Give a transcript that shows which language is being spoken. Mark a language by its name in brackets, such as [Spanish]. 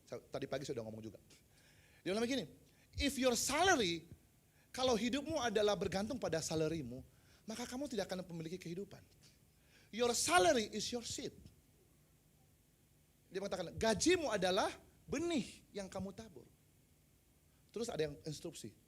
[Indonesian] Tadi pagi saya sudah ngomong juga. Dia bilang begini, [English] if your salary, [Indonesian] kalau hidupmu adalah bergantung pada salarimu, maka kamu tidak akan memiliki kehidupan. [English] Your salary is your seed. [Indonesian] Dia mengatakan, gajimu adalah benih yang kamu tabur. Terus ada yang instruksi.